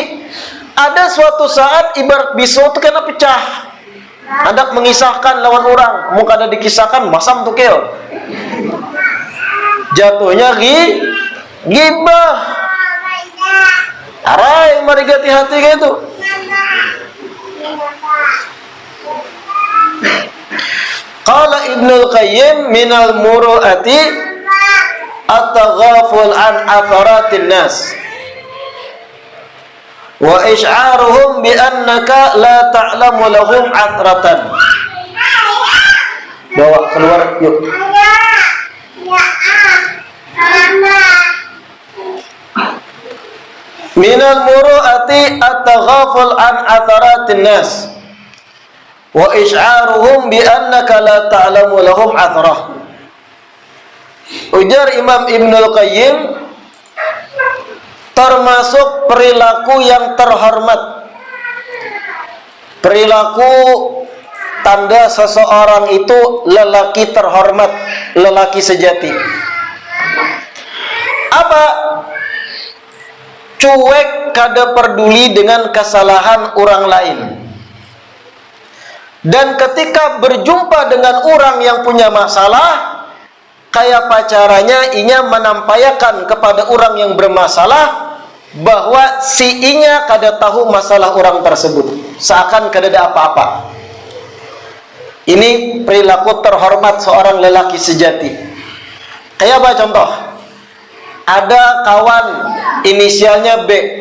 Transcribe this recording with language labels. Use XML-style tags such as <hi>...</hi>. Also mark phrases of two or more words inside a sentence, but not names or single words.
<bjn>Ada suatu saat ibarat pisau itu kena pecah. Hendak mengisahkan lawan orang, muka ada dikisahkan, masam tuh kil. Jatuhnya gibah. Arai, mari gati hati kayak itu.</bjn> <ar>قال ابن القيم من المروءة التغافل عن عثرات الناس وإشعارهم بأنك لا تعلم لهم عثرة.</ar> <bjn>Bawa keluar yuk.</bjn> <ar>من المروءة التغافل عن عثرات الناس وإشعارهم بأنك لا تعلم لهم عثرة.</ar> <bjn>Ujar Imam Ibnul Qayyim, termasuk perilaku yang terhormat, perilaku tanda seseorang itu lelaki terhormat, lelaki sejati. Apa? Cuek, kada peduli dengan kesalahan orang lain. Dan ketika berjumpa dengan orang yang punya masalah, kayak pacaranya inya menampaikan kepada orang yang bermasalah, bahwa si inya kada tahu masalah orang tersebut, seakan kada ada apa-apa. Ini perilaku terhormat seorang lelaki sejati. Kayak apa contoh? Ada kawan inisialnya B.</bjn>